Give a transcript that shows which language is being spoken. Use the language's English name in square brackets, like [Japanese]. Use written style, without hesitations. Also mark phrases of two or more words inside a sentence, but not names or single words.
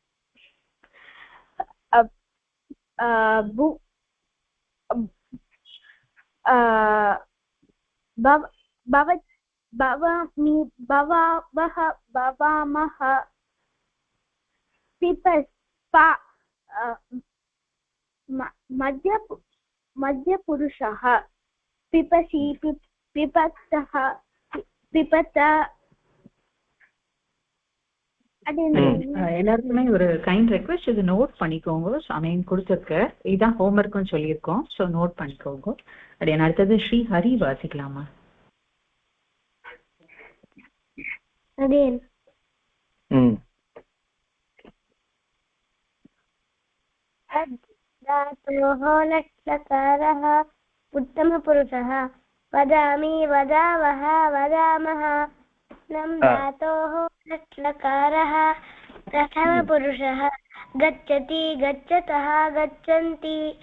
[Sanskrit] भू भवामि भवावः भवामः पिपस्पा मध्यपुरुषः पिपसि पिपतः पिपत [Tamil] எல்லாருக்குமே ஒரு [English] kind request, [Tamil] இது நோட் பண்ணிக்கோங்க. சமயம் கொடுத்துருக்க இதுதான் ஹோம்ஒர்க்னு சொல்லியிருக்கோம். ஸோ நோட் பண்ணிக்கோங்க. அப்படின்னு அடுத்தது ஸ்ரீ ஹரி வாசிக்கலாமா? [Sanskrit] धातोः लट्लकारः उत्तमपुरुषः वदामि वदावः वदामः नम् धातोः लट्लकारः प्रथमपुरुषः गच्छति गच्छतः गच्छन्ति